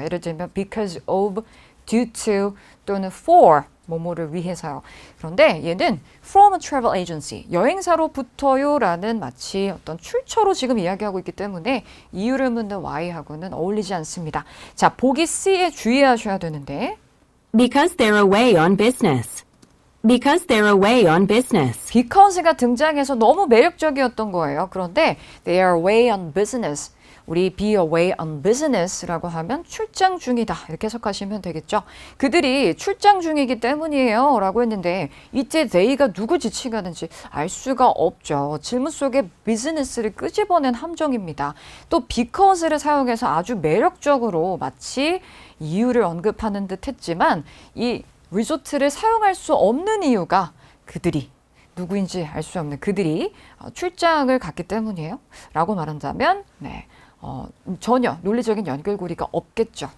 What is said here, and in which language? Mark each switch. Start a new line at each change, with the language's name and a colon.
Korean: 예를 들면 because of, due to 또는 for 뭐뭐를 위해서요. 그런데 얘는
English: from a travel agency,
Korean: 여행사로부터요 라는 마치 어떤 출처로 지금 이야기하고 있기 때문에 이유를 묻는 why하고는 어울리지 않습니다. 자, 보기 C에 주의하셔야 되는데
English: Because they're away on business. Because they're away on business.
Korean: because가 등장해서 너무 매력적이었던 거예요. 그런데
English: they are away on business.
Korean: 우리
English: be away on business
Korean: 라고 하면 출장 중이다 이렇게 해석하시면 되겠죠. 그들이 출장 중이기 때문이에요 라고 했는데 이때 they가 누구 지칭하는지 알 수가 없죠. 질문 속에 business를 끄집어낸 함정입니다. 또 because를 사용해서 아주 매력적으로 마치 이유를 언급하는 듯 했지만 이 리조트를 사용할 수 없는 이유가 그들이 누구인지 알 수 없는 그들이 출장을 갔기 때문이에요 라고 말한다면 전혀 논리적인 연결고리가 없겠죠.